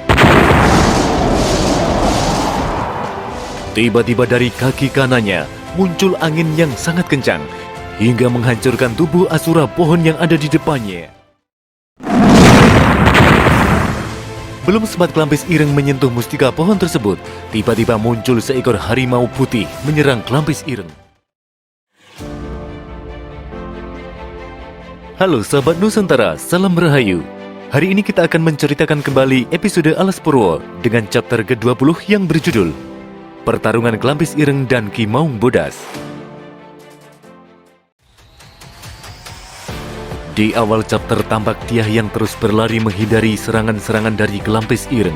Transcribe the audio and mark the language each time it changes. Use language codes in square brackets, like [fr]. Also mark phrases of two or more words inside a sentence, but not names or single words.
[id] Tiba-tiba dari kaki kanannya muncul angin yang sangat kencang hingga menghancurkan tubuh Asura pohon yang ada di depannya. Belum sempat Klampis Ireng menyentuh mustika pohon tersebut, tiba-tiba muncul seekor harimau putih menyerang Klampis Ireng. Halo sahabat Nusantara, salam rahayu. Hari ini kita akan menceritakan kembali episode Alas Purwo dengan chapter ke-20 yang berjudul Pertarungan Klampis Ireng dan Ki Maung Bodas. Di awal chapter tampak Tiah yang terus berlari menghindari serangan-serangan dari Klampis Ireng.